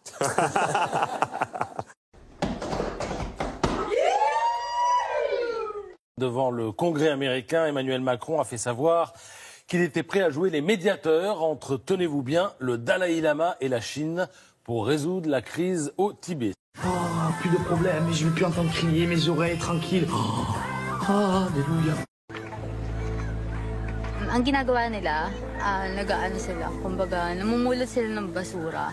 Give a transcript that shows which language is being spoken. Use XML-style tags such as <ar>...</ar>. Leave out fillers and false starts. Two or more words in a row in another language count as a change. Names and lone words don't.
<fr>Devant le Congrès américain, Emmanuel Macron a fait savoir qu'il était prêt à jouer les médiateurs entre, tenez-vous bien, le Dalai Lama et la Chine pour résoudre la crise au Tibet. Oh, plus de problème, je ne vais plus entendre crier, mes oreilles tranquilles. Alléluia.</fr> <tl>Ang ginagawa nila, nag-aano sila, kumbaga namumulot sila ng basura.</tl>